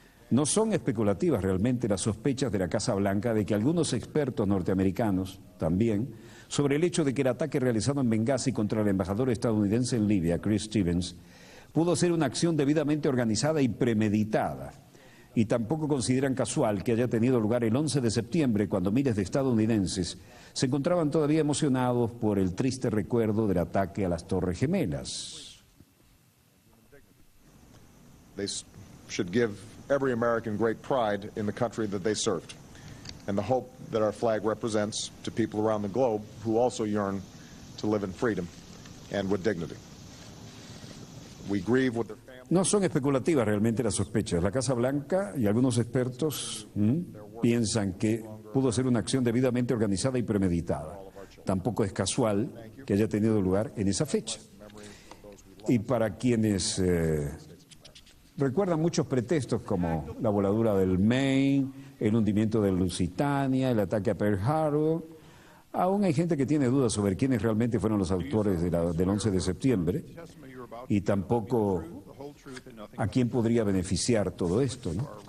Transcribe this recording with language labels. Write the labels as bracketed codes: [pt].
[es] No son especulativas realmente las sospechas de la Casa Blanca de que algunos expertos norteamericanos también sobre el hecho de que el ataque realizado en Benghazi contra el embajador estadounidense en Libia, Chris Stevens, pudo ser una acción debidamente organizada y premeditada. Y tampoco consideran casual que haya tenido lugar el 11 de septiembre, cuando miles de estadounidenses se encontraban todavía emocionados por el triste recuerdo del ataque a las Torres Gemelas. [en] They should give every American great pride in the country that they served, and the hope that our flag represents to people around the globe who also yearn to live in freedom and with dignity. We grieve with their families. [es] No son especulativas realmente las sospechas. La Casa Blanca y algunos expertos piensan que pudo ser una acción debidamente organizada y premeditada. Tampoco es casual que haya tenido lugar en esa fecha. Y para quienes recuerdan muchos pretextos como la voladura del Maine, el hundimiento del Lusitania, el ataque a Pearl Harbor, aún hay gente que tiene dudas sobre quiénes realmente fueron los autores del 11 de septiembre y tampoco a quién podría beneficiar todo esto, ¿no?